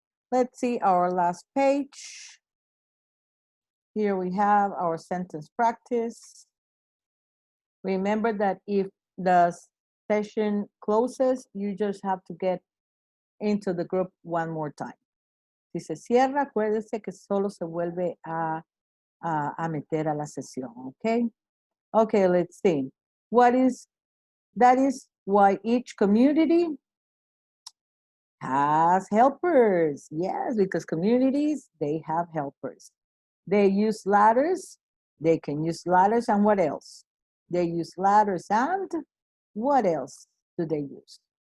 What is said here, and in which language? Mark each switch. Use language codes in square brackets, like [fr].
[en] Let's see our last page. Here we have our sentence practice. Remember that if the session closes, you just have to get into the group one more time. [es] Si se cierra, acuérdese que solo se vuelve a meter a la sesión, okay? [en] Okay, let's see. That is why each community has helpers. Yes, because communities, they have helpers. They use ladders. They can use ladders and what else? They use ladders and what else do they use?